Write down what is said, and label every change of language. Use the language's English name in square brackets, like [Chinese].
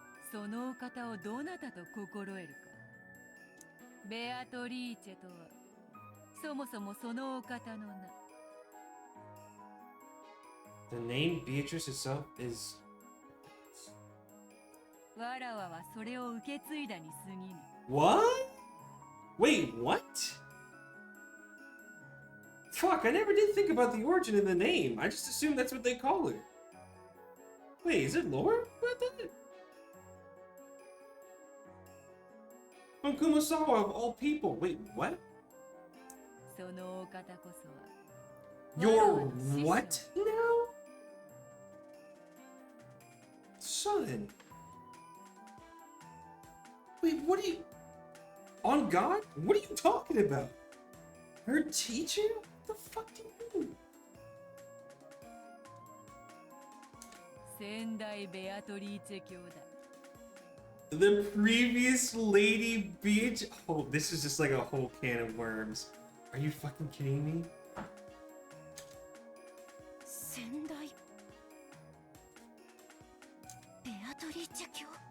[Japanese] そのお方をどなたと心得るか。ベアトリーチェとはそもそもそのお方の名。 [English] The name Beatrice itself is. [Japanese] わらわはそれを受け継いだに過ぎぬ。 [English] What? Wait, what? Fuck, I never did think about the origin of the name. I just assumed that's what they call her. Wait, is it lore? What the? From Kumasawa of all people. Wait, what? [Japanese] そのお方こそは [English] You're what now? Son. Wait, what are you... On God? What are you talking about? Her teacher? What the fuck do you mean? [Japanese] 先代ベアトリーチェ兄弟。 [English] The previous Lady Beach? Oh, this is just like a whole can of worms. Are you fucking kidding me? [Japanese] 先代ベアトリーチェ卿